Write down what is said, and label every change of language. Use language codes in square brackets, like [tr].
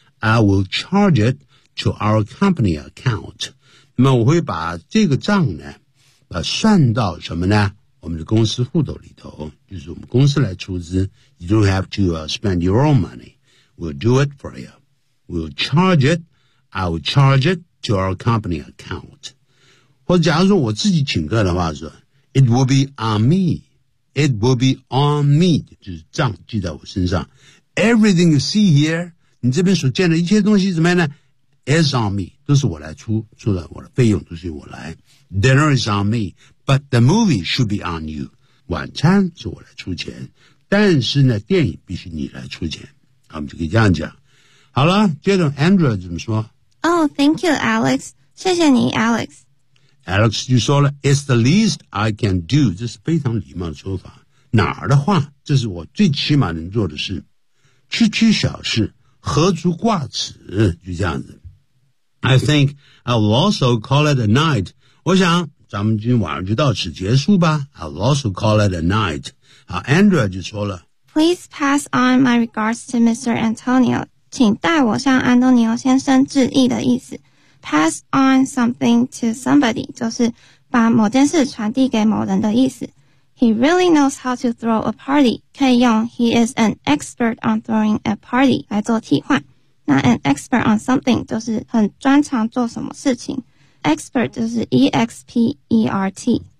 [en] I will charge it to our company account. [zh] 那么我会把这个账呢算到什么呢我们的公司户头里头。就是我们公司来出资。 [en] You don't have to spend your own money. We'll do it for you. We'll charge it, I will charge it to our company account. [zh] 或者假如说我自己请客的话说 [en] It will be on me. It will be on me. [zh] 就是账记在我身上。 [en] Everything you see here, [zh] 你这边所见的一切东西怎么样呢 [en] is on me. [zh] 都是我来出出的我的费用都是我来。 [en] Dinner is on me, but the movie should be on you. [zh] 晚餐是我来出钱。但是呢电影必须你来出钱。我们就可以这样讲。好了接着 Andrew 怎么说 [en] Oh, thank you, Alex. [zh] 谢谢你 [en] Alex. Alex [zh] 就说了 [en] It's the least I can do. [zh] 这是非常礼貌的说法。哪儿的话这是我最起码能做的事。区区小事何足挂齿就这样子。 [en] I think I will also call it a night. [zh] 我想咱们今天晚上就到此结束吧。 [en] I will also call it a night. [zh] 好 Andrew 就说了 [en] Please pass on my regards to Mr. Antonio. [zh] 请代我向安东尼奥先生致意的意思 [en] pass on something to somebody [zh] 就是把某件事传递给某人的意思 [en] He really knows how to throw a party [zh] 可以用 [en] He is an expert on throwing a party [zh] 来做替换那 [en] an expert on something [zh] 就是很专长做什么事情 expert 就是 E-X-P-E-R-T